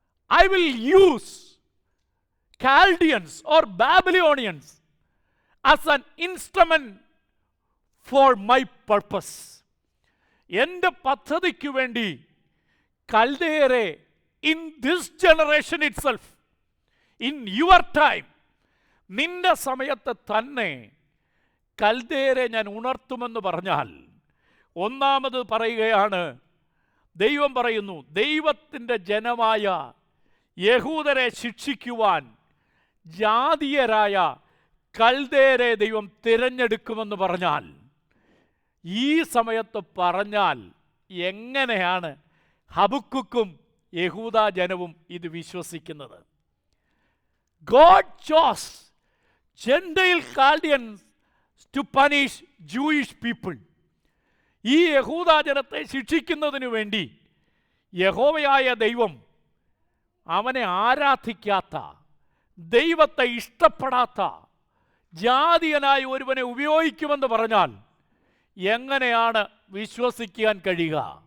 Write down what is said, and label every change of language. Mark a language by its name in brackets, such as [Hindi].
[English] I will use Chaldeans or Babylonians as an instrument for my purpose. [Malayalam] എൻ്റെ പദ്ധതിക്ക് വേണ്ടി കൽദയരെ [English] in this generation itself, in your time, [Malayalam] നിന്റെ സമയത്ത് തന്നെ കൽദയരെ ഞാൻ ഉണർത്തുമെന്ന് പറഞ്ഞാൽ, ഒന്നാമത് പറയുകയാണ്, ദൈവം പറയുന്നു, ദൈവത്തിൻ്റെ ജനമായ യഹൂദരെ ശിക്ഷിക്കുവാൻ ജാതീയരായ കൽദയരെ ദൈവം തിരഞ്ഞെടുക്കുമെന്ന് പറഞ്ഞാൽ, ഈ സമയത്ത് പറഞ്ഞാൽ എങ്ങനെയാണ് ഹബക്കൂക്കും യഹൂദ ജനവും ഇത് വിശ്വസിക്കുന്നത്? [English] God chose Gentile Chaldeans to punish Jewish people. [Malayalam] ഈ യഹൂദ ജനത്തെ ശിക്ഷിക്കുന്നതിന് വേണ്ടി യഹോവയായ ദൈവം അവനെ ആരാധിക്കാത്ത, ദൈവത്തെ ഇഷ്ടപ്പെടാത്ത ജാതീയനായ ഒരുവനെ ഉപയോഗിക്കുമെന്ന് പറഞ്ഞാൽ എങ്ങനെയാണ് വിശ്വസിക്കാൻ കഴിയുക?